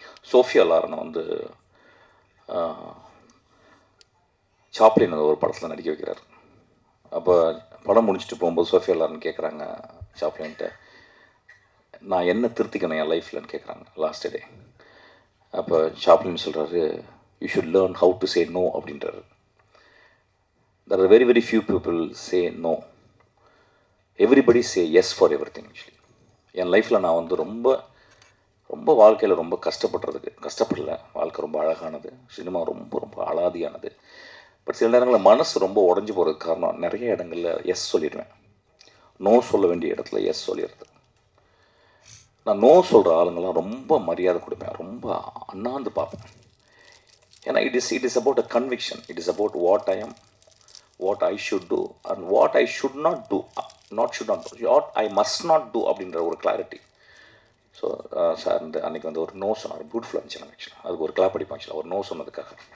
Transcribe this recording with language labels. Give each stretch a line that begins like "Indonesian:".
Tamil: Sofia லாரனை வந்து Chaplin ஒரு படத்தில் நடிக்க வைக்கிறார். அப்போ படம் முடிச்சுட்டு போகும்போது சோஃபியா லாரன் கேட்குறாங்க சாப்ளின்கிட்ட, நான் என்ன திருத்திக்கணும் என் லைஃப்லன்னு கேட்குறாங்க லாஸ்ட் டே. அப்போ சாப்ளின் சொல்கிறாரு,
English: you should learn how to say no
Tamil: அப்படின்றாரு.
English: There are very very few people say no. Everybody say yes for everything actually.
Tamil: என் லைஃப்பில் நான் வந்து ரொம்ப ரொம்ப வாழ்க்கையில் ரொம்ப கஷ்டப்படல. வாழ்க்கை ரொம்ப அழகானது, சினிமா ரொம்ப ரொம்ப அலாதியானது. பட் சில நேரங்களில் மனசு ரொம்ப உடஞ்சி போகிறதுக்கு காரணம் நிறைய இடங்களில் எஸ் சொல்லிடுவேன். நோ சொல்ல வேண்டிய இடத்துல எஸ் சொல்லிடுறது. நான் நோ சொல்கிற ஆளுங்கள்லாம் ரொம்ப மரியாதை கொடுப்பேன், ரொம்ப அண்ணாந்து பார்ப்பேன். ஏன்னா
English: It is about a conviction. It is about what I am, what I should do and what I should not do, what I must not do
Tamil: அப்படின்ற ஒரு கிளாரிட்டி. ஸோ சார் இந்த அன்றைக்கி வந்து ஒரு நோ சொன்னார். பியூட்டிஃபுல்லாக இருந்துச்சு எனக்கு ஆக்சுவலாக. அதுக்கு ஒரு கிளாப் அடிப்பேன் ஆக்சுவலாக, ஒரு நோ சொன்னதுக்காக.